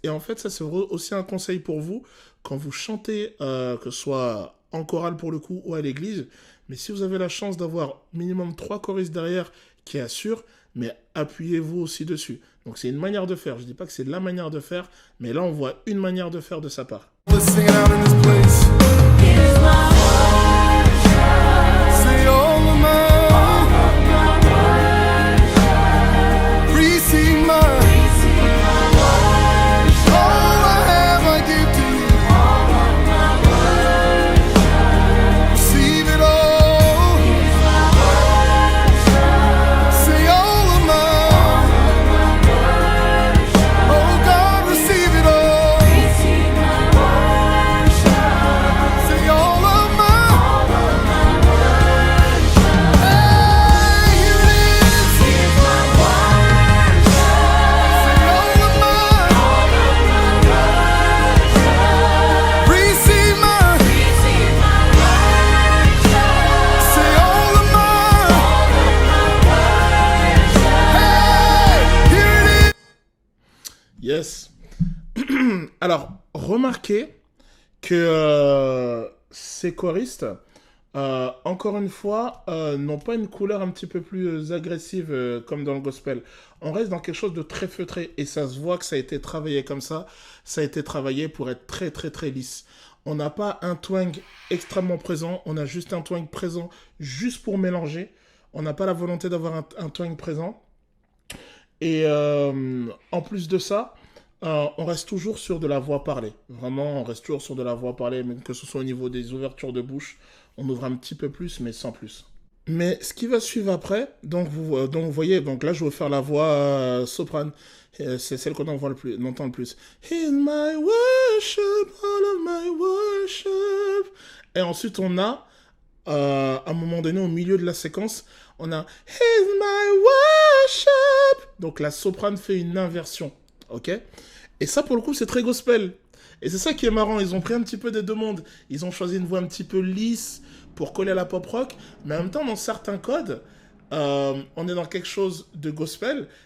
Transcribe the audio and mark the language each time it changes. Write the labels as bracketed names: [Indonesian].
[French] Et en fait, ça c'est aussi un conseil pour vous, quand vous chantez, que ce soit en chorale pour le coup ou à l'église, mais si vous avez la chance d'avoir minimum 3 choristes derrière qui assurent, mais appuyez-vous aussi dessus. Donc c'est une manière de faire, je dis pas que c'est la manière de faire, mais là on voit une manière de faire de sa part. [English] Let's sing it out in this place. Here's my worship. Say all of my worship. Receive my worship. All I have I give to you. All of my worship. Receive it all. Here's my worship. Say all of my worship. Oh God, receive it all. Receive my worship. Say all of my Hey, here it is. Here's my worship. Say all of my Receive my worship. Say all of my Hey, here it is. Yes. [French] Alors, remarquez que ces choristes, encore une fois, n'ont pas une couleur un petit peu plus agressive comme dans le gospel. On reste dans quelque chose de très feutré et ça se voit que ça a été travaillé comme ça. Ça a été travaillé pour être très très très lisse. On n'a pas un twang extrêmement présent, on a juste un twang présent juste pour mélanger. On n'a pas la volonté d'avoir un twang présent. Et en plus de ça, on reste toujours sur de la voix parlée. Vraiment, on reste toujours sur de la voix parlée, même que ce soit au niveau des ouvertures de bouche. On ouvre un petit peu plus, mais sans plus. Mais ce qui va suivre après, donc vous voyez, donc là je vais vous faire la voix soprane. C'est celle qu'on entend le plus. [English] In my worship, all of my worship. [French] Et ensuite on a, à un moment donné, au milieu de la séquence, on a [English] In my worship. [French] Donc la soprane fait une inversion, ok? Et ça pour le coup c'est très gospel. Et c'est ça qui est marrant, ils ont pris un petit peu des deux mondes. Ils ont choisi une voix un petit peu lisse pour coller à la pop rock, mais en même temps dans certains codes, on est dans quelque chose de gospel.